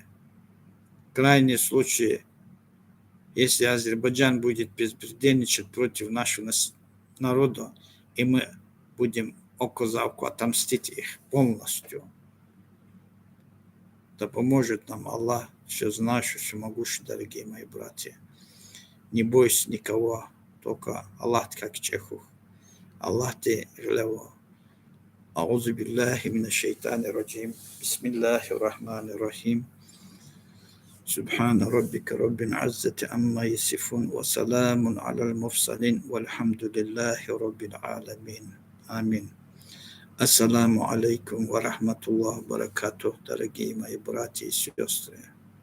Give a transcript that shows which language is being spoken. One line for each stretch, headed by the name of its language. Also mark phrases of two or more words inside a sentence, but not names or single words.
Russian: В крайнем случае, если Азербайджан будет безбеспредельничать против нашего народа, и мы будем око за око отомстить их полностью, да поможет нам Аллах, все знающий, все могущий, дорогие мои братья. Не бойся никого, только Аллах как чеху. Аллах ты глава.
Arabic: أعوذ بالله من الشيطان الرجيم بسم الله الرحمن الرحيم سبحان ربك رب العزة عما يصفون وسلام على المرسلين والحمد لله رب العالمين آمين. السلام عليكم ورحمة الله وبركاته,
Russian: дорогие мои братья и сестры.